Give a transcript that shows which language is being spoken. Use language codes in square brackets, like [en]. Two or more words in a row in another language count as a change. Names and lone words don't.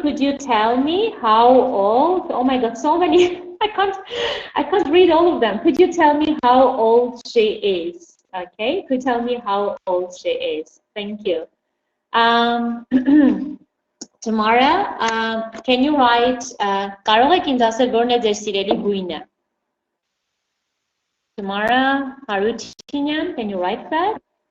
[en] Could you tell me how old? Oh my God, so many. I can't read all of them. Could you tell me how old she is? Okay, could you tell me how old she is? Thank you. Tamara, can you write [hy] կարող եք ինձ ասել որն է ձեր սիրելի գույնը? [en] Tamara Harutyunyan, can you write that?